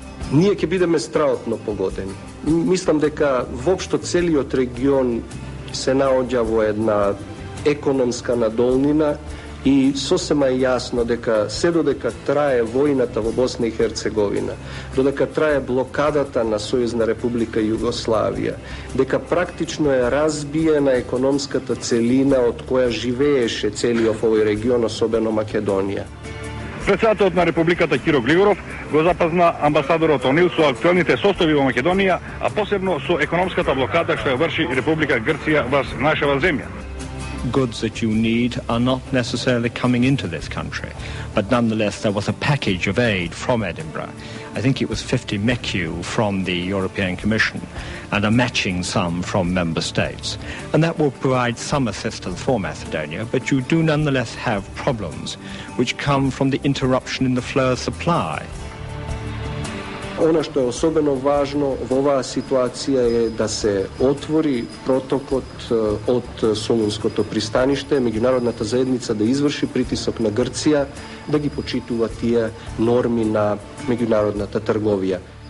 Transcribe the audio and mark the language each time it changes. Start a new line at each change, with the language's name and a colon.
Macedonian: Ние ќе бидеме страотно погодени. Мислам дека воопшто целиот регион се наоѓа во една економска надолнина и сосема е јасно дека се додека трае војната во Босна и Херцеговина, додека трае блокадата на Сојузна република Југославија, дека практично е разбиена економската целина од која живееше целиот овој регион, особено Македонија. Председателот на Републиката Киро Глигоров го запазна амбасадорот Онил со актуелните состојби во Македонија, а посебно со економската блокада што ја врши Република Грција во нашава земја.
English: Goods that you need are not necessarily coming into this country, but nonetheless there was a package of aid from Edinburgh. I think it was 50 MECU from the European Commission and a matching sum from member states. And that will provide some assistance for Macedonia, but you do nonetheless have problems which come from the interruption in the flow of supply.
Serbian: Ono što je
Macedonian: особено важно во оваа ситуација е да се отвори протокот од Солунското пристаниште, меѓународната заедница да изврши притисок на Грција да ги почитува тие норми на меѓународната трговија.